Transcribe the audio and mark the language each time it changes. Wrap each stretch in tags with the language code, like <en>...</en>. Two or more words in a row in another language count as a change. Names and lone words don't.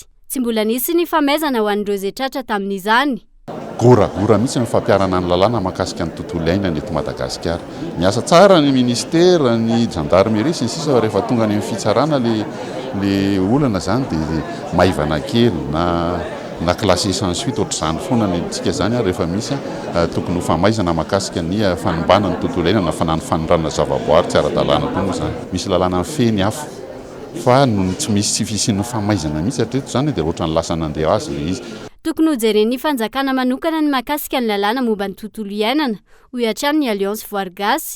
<mg>Tsy mbola nisy ny famezana ho an'ireo zay tratra tamin'izany. Goragora mihitsy ny fampiarana ny lalàna mahakasika ny tontolo iainana eto Madagasikara. Miasa tsara ny ministera, ny gendarmerie sy ny sisa rehefa tonga ny fitsarana le olana zany dia maivana kely na</mg> <fr>classé sans suite</fr> <mg>ohatr'izany foana ny tsika zany rehefa misy tokony ho famaizana mahakasika ny fanombanana ny tontolo iainana fanany fanondrana zavaboary tsy ara-dalàna toy moa zany. Misy lalàna feny hafa fa no tsy misy tsy fisian'ny famaizana mihitsy hatreto zany dia ohatrany lasa nandeha azy le izy. Tokony ho jeren'ny fanjakana manokana ny mahakasika ny lalàna momba ny tontolo iainana hoy hatrany ny Alliance Voargasy.</mg>